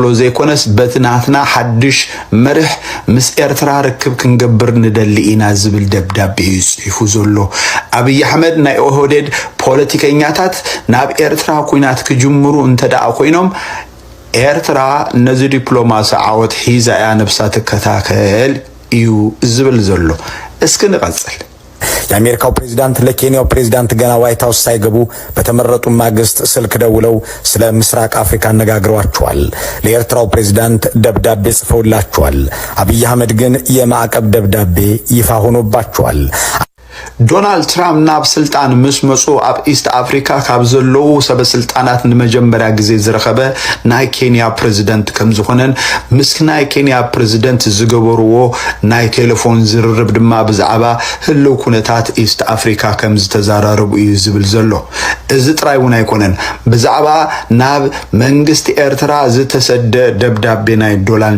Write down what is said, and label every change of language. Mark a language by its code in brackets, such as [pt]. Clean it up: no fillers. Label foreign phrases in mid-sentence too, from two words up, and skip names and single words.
[ti] ዘይኮነስ በቲ ናትና ሓድሽ መርሕ ምስ ኤርትራ ርክብ ክንገብር ንደሊ ኢና ዝብል ደብዳቤ ይጽሒፉ ዘሎ አብይ አሕመድ ናይ ኦህዴድ ፖለቲከኛታት ናብ ኤርትራ ኩናት ክጅምሩ እንተደኣ ኮይኖም ኤርትራ ነዚ ዲፕሎማሲ ዓወት ሒዛ እያ ነብሳ ትከታተል እዩ ዝብል ዘሎ እስኪ ንቀጽል። [am] የአሜሪካው ፕሬዝዳንት ለኬንያው ፕሬዝዳንት ገና ዋይት ሃውስ ሳይገቡ በተመረጡ ማግስት ስልክ ደውለው ስለ ምስራቅ አፍሪካ አነጋግረዋቸዋል። ለኤርትራው ፕሬዝዳንት ደብዳቤ ጽፈውላቸዋል። አብይ አህመድ ግን የማዕቀብ ደብዳቤ ይፋ ሆኖባቸዋል። [ti] ዶናልድ ትራምፕ ናብ ስልጣን ምስ መጹ ኣብ ኢስት አፍሪካ ካብ ዘለው ሰበስልጣናት ንመጀመርያ ግዜ ዝረኸበ ናይ ኬንያ ፕሬዝዳንት ከም ዝኾነን ምስ ናይ ኬንያ ፕሬዝዳንት ዝገበርዎ ናይ ቴሌፎን ዝርርብ ድማ ብዛዕባ ህልው ኩነታት ኢስት አፍሪካ ከም ዝተዛራረቡ እዩ ዝብል ዘሎ እዚ ጥራይ እውን ኣይኮነን ብዛዕባ ናብ መንግስቲ ኤርትራ ዝተሰደ ደብዳቤ ናይ ዶናልድ